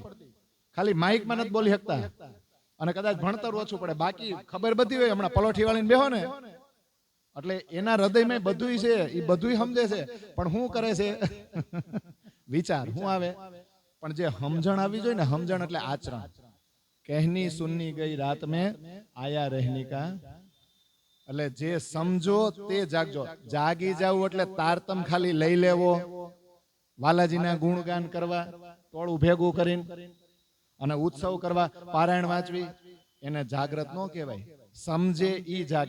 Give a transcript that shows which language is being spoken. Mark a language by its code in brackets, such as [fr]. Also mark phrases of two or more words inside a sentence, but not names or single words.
[gu] ખાલી માઇકમાં નથી બોલી શકતા અને કદાચ ભણતર ઓછું પડે, બાકી ખબર બધી હોય. હમણાં પલોઠી વાળીને બેહો ને એટલે એના હૃદયમાં બધું છે, એ બધું સમજે છે, પણ શું કરે છે? વિચાર શું આવે? પણ જે સમજણ આવી જોઈએ ને, સમજણ એટલે આચરણ, [hi] कहनी सुननी गई रात में आया रहनी का. [gu] એટલે જે સમજો તે જાગજો. જાગી જાવ એટલે તારતમ ખાલી લઈ લેવો, વાલાજીના ગુણગાન કરવા, ટોળું ભેગું કરીને અને ઉત્સવ કરવા, પારાયણ વાંચવી, એને જાગ્રત ન કહેવાય. સમજે ઈ જાગે.